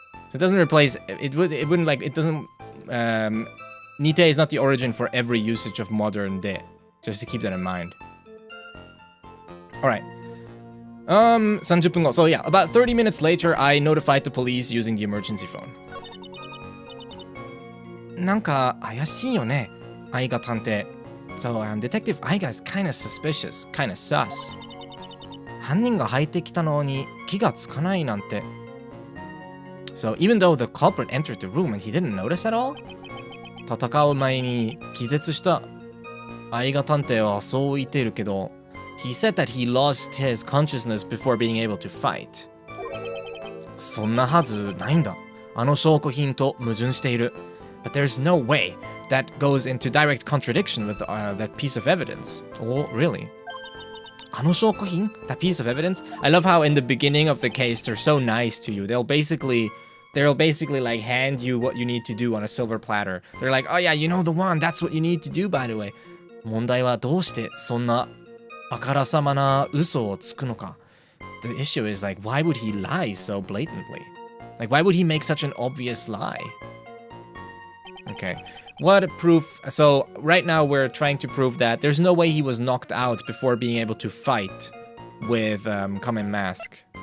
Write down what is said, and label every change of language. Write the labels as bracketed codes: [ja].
[en] So it doesn't replace it wouldn't like it doesn't nite is not the origin for every usage of modern de. Just to keep that in mind. All right. [ja] 30分後. [en] So yeah, about 30 minutes later, I notified the police using the emergency phone. [ja] なんか怪しいよね、愛が探偵。 [en] So, Detective Aiga is kinda suspicious, kinda sus. [ja] 犯人が入ってきたのに気がつかないなんて。 [en] So, even though the culprit entered the room and he didn't notice at all, [ja] 戦う前に気絶した愛が探偵はそう言っているけど、 [en] he said that he lost his consciousness before being able to fight. [ja] そんなはずないんだ。あの証拠品と矛盾している。 [en] But there's no way that goes into direct contradiction with that piece of evidence. Oh, really? [ja] あの証拠品? [en] That piece of evidence? I love how in the beginning of the case they're so nice to you. They'll basically like hand you what you need to do on a silver platter. They're like, oh yeah, you know the one. That's what you need to do, by the way. [ja] 問題はどうしてそんなあからさまな嘘をつくのか? [en] The issue is like, why would he lie so blatantly? Like, why would he make such an obvious lie? Okay. What proof? So right now we're trying to prove that there's no way he was knocked out before being able to fight with Kamen Mask.